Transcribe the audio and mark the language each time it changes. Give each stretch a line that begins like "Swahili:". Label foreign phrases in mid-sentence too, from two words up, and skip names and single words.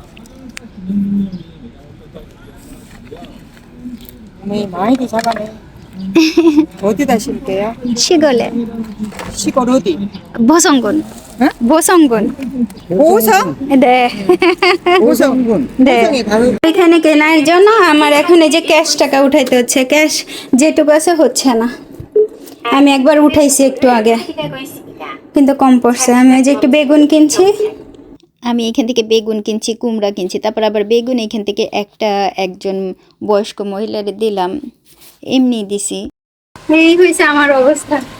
Korean: 네, 많이도 작아네. 어디다 심을게요? 시골에 시골 어디? 보성군 응? 보성군 보성? 네 보성군. 네 보성에 가서
Bangla: এখানে কেনার জন্য আমার এখন এই যে ক্যাশ টাকা উঠাইতে হচ্ছে ক্যাশ যেটুকু আছে হচ্ছে না আমি একবার উঠাইছি একটু আগে কিন্তু কম পড়ছে আমি ওই যে একটু বেগুন কিনছি আমি এখান থেকে বেগুন কিনছি কুমড়া কিনছি তারপর আবার বেগুন এখান থেকে একজন বয়স্ক মহিলারে দিলাম এমনি দিছি এই হয়েছে আমার অবস্থা